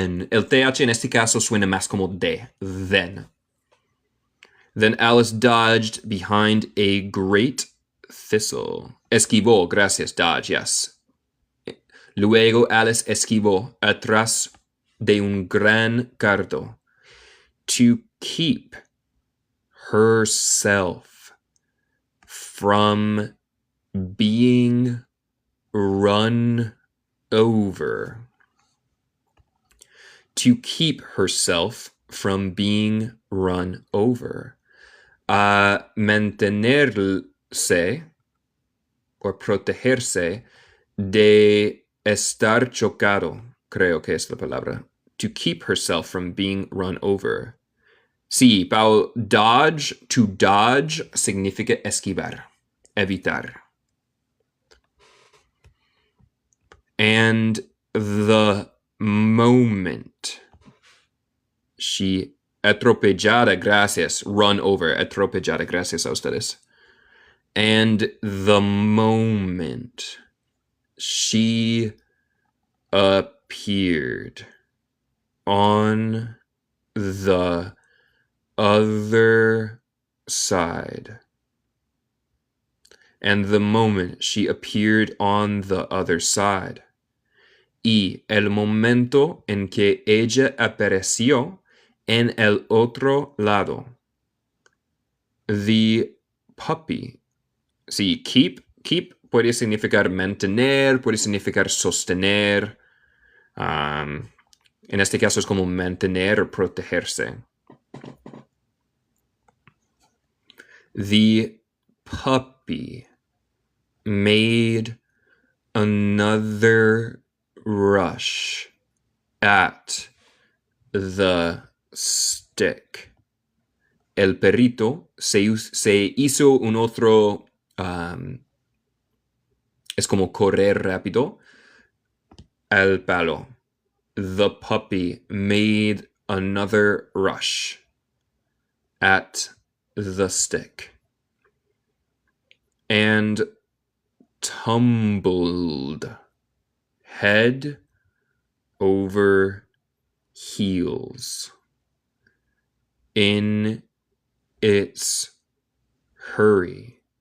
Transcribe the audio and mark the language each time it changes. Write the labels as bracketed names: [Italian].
[Spanish] El TH en este caso suena más como D. [English] Then. Then Alice dodged behind a great thistle. [Spanish] Esquivó, gracias, dodge, yes. Luego Alice esquivó atrás de un gran cardo [English] to keep herself from being run over. To keep herself from being run over. [Spanish] Mantenerse o protegerse de estar chocado, creo que es la palabra. [English] To keep herself from being run over. [Spanish] Sí, Paul, dodge, to dodge significa esquivar, evitar. [English] And the moment she [Spanish] atropellada, gracias, run over, atropellada, gracias a ustedes. [English] And the moment she appeared on the other side. And the moment she appeared on the other side. [Spanish] Y el momento en que ella apareció en el otro lado. [English] The puppy. [Spanish] Sí, keep puede significar mantener, puede significar sostener. En este caso es como mantener o protegerse. [English] The puppy made another rush at the stick. [Spanish] El perrito se hizo un otro, es como correr rápido, al palo. [English] The puppy made another rush at the stick. And tumbled head over heels in its hurry.